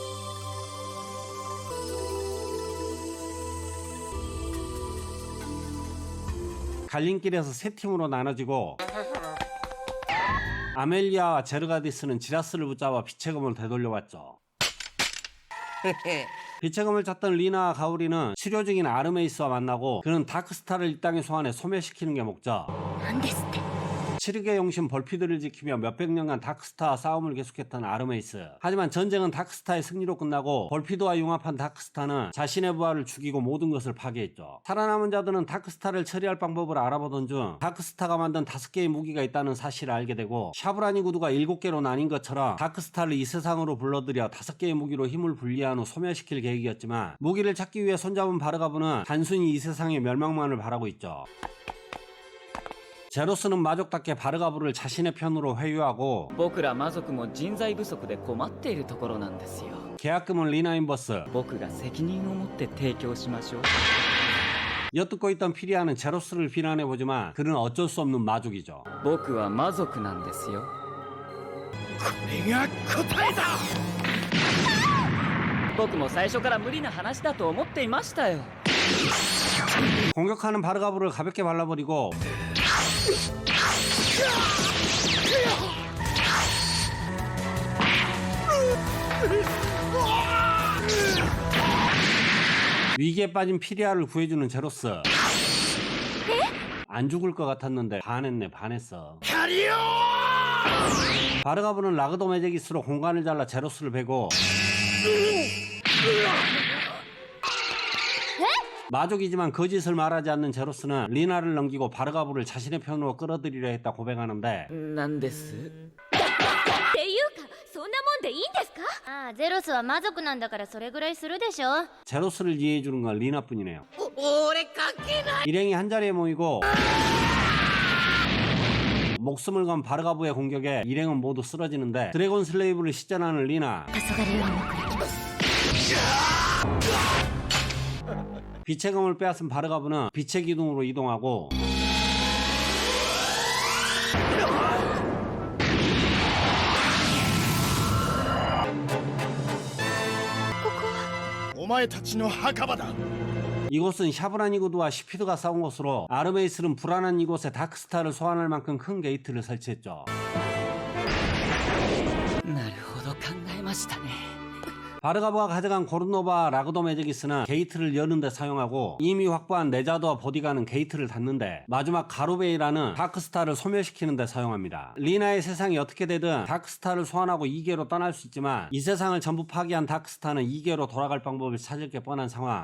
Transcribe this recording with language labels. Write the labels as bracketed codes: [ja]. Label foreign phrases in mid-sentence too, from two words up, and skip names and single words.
[ko] 갈림길에서 세 팀으로 나눠지고 아멜리아와 제르가디스는 지라스를 붙잡아 빛의 검을 되돌려왔죠. 빛의 검을 찾던 리나와 가오리는 치료 중인 아르메이스와 만나고 그는 다크스타를 이 땅에 소환해 소멸시키는 게 목적. [ja] なんですって [ko] 7흑의 용신 벌피드를 지키며 몇백 년간 다크스타와 싸움을 계속했던 아르메이스. 하지만 전쟁은 다크스타의 승리로 끝나고 벌피드와 융합한 다크스타는 자신의 부하를 죽이고 모든 것을 파괴했죠. 살아남은 자들은 다크스타를 처리할 방법을 알아보던 중 다크스타가 만든 5개의 무기가 있다는 사실을 알게 되고, 샤브라니 구두가 7개로 나뉜 것처럼 다크스타를 이 세상으로 불러들여 5개의 무기로 힘을 분리한 후 소멸시킬 계획이었지만, 무기를 찾기 위해 손잡은 바르가브는 단순히 이 세상의 멸망만을 바라고 있죠. 제로스는 마족답게 바르가브를 자신의 편으로 회유하고, [ja] 僕ら魔族も人材不足で困っているところなんですよ。 [ko] 계약금은 리나인버스, [ja] 僕が責任を持って提供しましょう。 [ko] 엿듣고 있던 피리아는 제로스를 비난해보지만 그는 어쩔 수 없는 마족이죠. [ja] 僕は魔族なんですよ。これが答えだ。僕も最初から無理な話だと思っていましたよ。 [ko] 공격하는 바르가브를 가볍게 발라버리고, 위기에 빠진 피리아를 구해주는 제로스. 안 죽을 것 같았는데 반했어. 바르가브는 라그도 매제기스로 공간을 잘라 제로스를 베고, 마족이지만 거짓을 말하지 않는 제로스는 리나를 넘기고 바르가브를 자신의 편으로 끌어들이려 했다 고백하는데, [ja] なんです。っていうかそんなもんでいいんですか？ああ、ゼロスは魔族なんだからそれぐらいするでしょ。 [ko] 제로스를 이해해주는 건 리나뿐이네요. 일행이 한자리에 모이고 목숨을 건 바르가브의 공격에 일행은 모두 쓰러지는데, 드래곤 슬레이브를 시전하는 리나, [ja] 黄昏よりも暗きます。 [ko] 빛의 검을 빼앗은 바르가브는 빛의 기둥으로 이동하고, 이곳은 샤브라니 구두와 시피드가 싸운 곳으로 아르메이스는 불안한 이곳에 다크스타를 소환할 만큼 큰 게이트를 설치했죠. [ja] なるほど考えましたね。 [ko] 바르가브가 가져간 고르노바 라그도 매제기스는 게이트를 여는데 사용하고, 이미 확보한 네자드와 보디가는 게이트를 닫는데, 마지막 가루베이라는 다크스타를 소멸시키는데 사용합니다. 리나의 세상이 어떻게 되든 다크스타를 소환하고 2계로 떠날 수 있지만, 이 세상을 전부 파괴한 다크스타는 2계로 돌아갈 방법을 찾을 게 뻔한 상황.